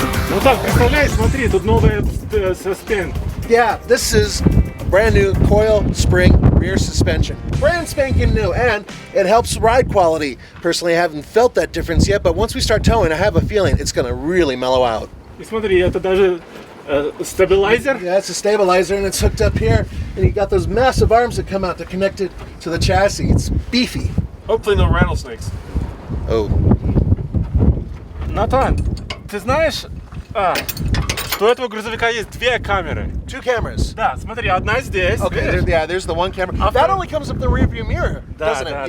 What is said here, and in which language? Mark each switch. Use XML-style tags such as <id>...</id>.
<ru>Ну так, представляешь, смотри, тут новая suspend.</ru> <en>Yeah, this is brand new coil spring rear suspension. Brand spanking new, and it helps ride quality. Personally, I haven't felt that difference yet, but once we start towing, I have a feeling it's going to really mellow out.</en> <ru>И смотри, это даже stabilizer.</ru> <en>Yeah, it's a stabilizer, and it's hooked up here, and you got those massive arms that come out to connect it to the chassis. It's beefy. Hopefully no rattlesnakes. Oh.</en> <ru>Натан, ты знаешь, что у этого грузовика есть 2 камеры?</ru> <en>2 cameras.</en> <ru>Да, смотри, одна здесь.</ru> <en>Okay, there's the one camera. That only comes up the rear view mirror, doesn't it?</en>